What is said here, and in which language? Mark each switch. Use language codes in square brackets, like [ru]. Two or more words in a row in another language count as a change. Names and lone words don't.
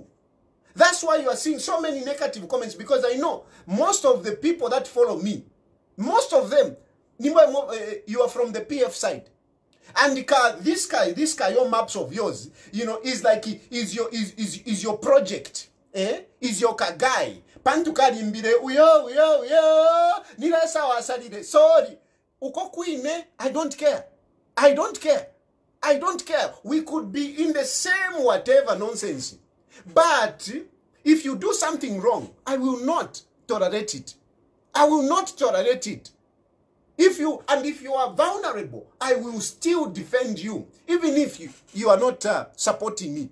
[en] That's why you are seeing so many negative comments, because I know most of the people that follow me, most of them, you are from the PF side. And this guy, your Maps of yours, is like, is your project. Is your guy. [bem] pantu kalimbire uyo nilasa wasalire sorry uko kwine [en] I don't care. We could be in the same whatever nonsense, but if you do something wrong, I will not tolerate it. If you are vulnerable, I will still defend you, even if you are not supporting me.